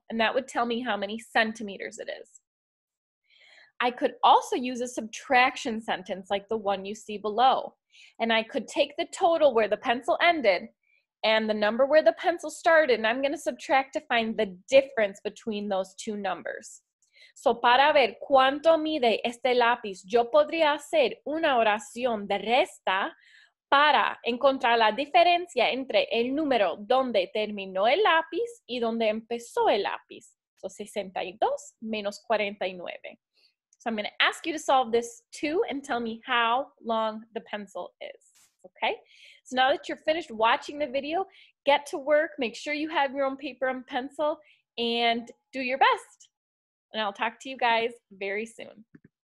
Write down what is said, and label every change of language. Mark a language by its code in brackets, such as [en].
[en] And that would tell me how many centimeters it is. I could also use a subtraction sentence like the one you see below. And I could take the total where the pencil ended and the number where the pencil started, and I'm going to subtract to find the difference between those two numbers. [es] So para ver cuánto mide este lápiz, yo podría hacer una oración de resta para encontrar la diferencia entre el número donde terminó el lápiz y donde empezó el lápiz. So 62 menos 49. [en] So I'm going to ask you to solve this too and tell me how long the pencil is. Okay? So now that you're finished watching the video, get to work, make sure you have your own paper and pencil, and do your best. And I'll talk to you guys very soon.